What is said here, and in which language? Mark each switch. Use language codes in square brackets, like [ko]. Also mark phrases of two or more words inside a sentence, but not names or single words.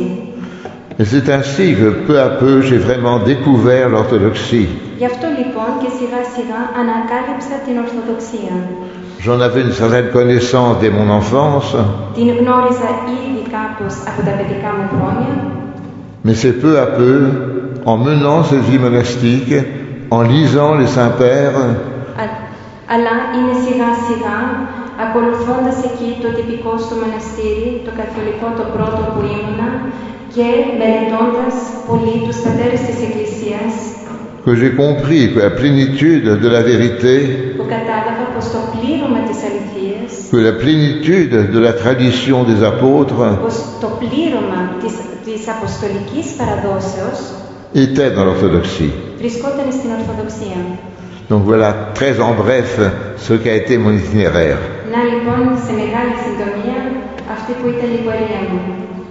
[fr] Et c'est ainsi que peu à peu j'ai vraiment découvert l'orthodoxie. [el] Γι' αυτό λοιπόν και σιγά σιγά ανακάλυψα την Ορθοδοξία. [fr] J'en avais une certaine connaissance dès mon enfance. [el] Την γνώριζα ήδη κάπως από τα παιδικά μου χρόνια. [fr] Mais c'est peu à peu, en menant cette vie monastique, en lisant les Saints-Pères, [el] αλλά είναι σιγά σιγά, ακολουθώντας εκεί το τυπικό στο μοναστήρι, το καθολικό το πρώτο που ήμουνα και μελετώντας πολύ τους πατέρες της Εκκλησίας, [fr] que j'ai compris que la plénitude de la vérité, [el] που κατάλαβα πως το πλήρωμα της αληθείας, [fr] que la plénitude de la tradition des apôtres [el] πως το πλήρωμα της αποστολικής παραδόσεως [fr] était dans l'orthodoxie. [el] βρισκόταν στην Ορθοδοξία. [fr] Donc voilà, très en bref, ce qu'a été mon itinéraire. [el] Να λοιπόν, σε μεγάλη συντομία, αυτή που ήταν η πορεία μου.